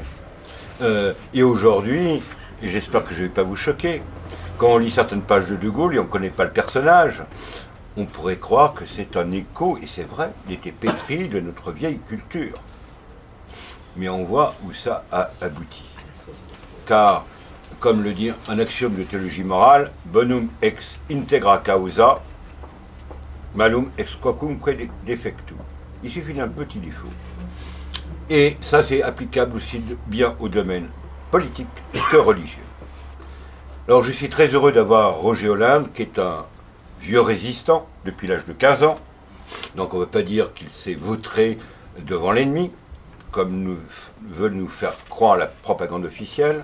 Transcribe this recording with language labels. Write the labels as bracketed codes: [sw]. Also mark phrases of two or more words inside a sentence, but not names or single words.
[fr] Et aujourd'hui, et j'espère que je ne vais pas vous choquer, quand on lit certaines pages de De Gaulle et on ne connaît pas le personnage, on pourrait croire que c'est un écho, et c'est vrai, il était pétri de notre vieille culture. Mais on voit où ça a abouti. Car, comme le dit un axiome de théologie morale, [la] bonum ex integra causa, malum ex quacumque defectu. [fr] Il suffit d'un petit défaut. Et ça, c'est applicable aussi bien au domaine politique que religieux. Alors, je suis très heureux d'avoir Roger Olinde, qui est un vieux résistant depuis l'âge de 15 ans. Donc, on ne veut pas dire qu'il s'est vautré devant l'ennemi, comme veulent nous faire croire la propagande officielle.